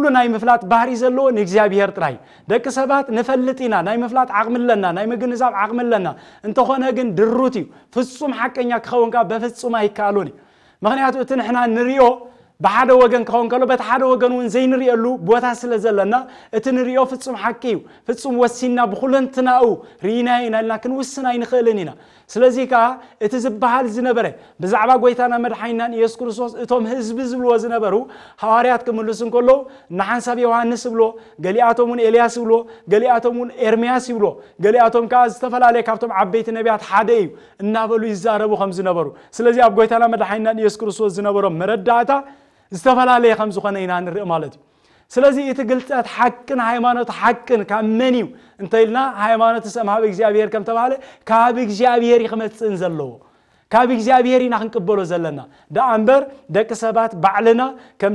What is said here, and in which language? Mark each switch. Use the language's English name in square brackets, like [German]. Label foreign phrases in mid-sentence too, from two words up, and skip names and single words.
[Tigrinya] ናይ ምፍላጥ ባህሪ ዘለዎ ንእግዚአብሔር ጥራይ ደቂ ሰባት ንፈልጢና ናይ ምፍላጥ ዓቅምለና ናይ ምግንዛብ ዓቅምለና እንተኾነ ግን ድሩት እዩ ፍጹም ሓቀኛ ክኸውንካ በፍጹም ኣይካሉን ምክንያቱ እቲ ንሕና ንሪኦ በሓደ ወገን ክኸውን ከሎ በቲ ሓደ ወገን እውን ዘይንሪእሉ ቦታ ስለ ዘለና እቲ ንሪኦ ፍጹም ሓቂ እዩ ፍጹም ወሲና ብኹለንትናኡ ሪኢና ኢልና ክንውስና ይንኽእልን ኢና ስለዚህ ከዓ እቲ ዝበሃል ዝነበረ ብዛዕባ ጎይታና መድኃኒናን ኢየሱስ ክርስቶስ እቶም ህዝቢ ዝብልዎ ዝነበሩ ሐዋርያት ክምልሱ እንከሎ ንሓንሳብ ዮሐንስ ብሎ ገሊአቶምን ኤልያስ ብሎ ገሊአቶምን ኤርምያስ ብሎ ገሊአቶም ከዓ ዝተፈላለዩ ካብቶም ዓበይቲ ነቢያት ሓደ እዩ እናበሉ ይዛረቡ ከም ዝነበሩ ስለዚህ ኣብ ጎይታና መድኃኒናን ኢየሱስ ክርስቶስ ዝነበሮም መረዳእታ ዝተፈላለዩ ከም ዝኾነ ኢና ንርኢ ማለት እዩ ስለዚህ እትግልጣት ሐቅን ሃይማኖት ሐቅን ካመኒው እንተይልና ሃይማኖት ሰማብ እግዚአብሔር ከም ተባለ ካብ እግዚአብሔር ይخመጽን ዘለዎ ካብ እግዚአብሔር ኢና ክንቀበሎ ዘለና ዳአምበር ደቂ ሰባት ባዕልና ከም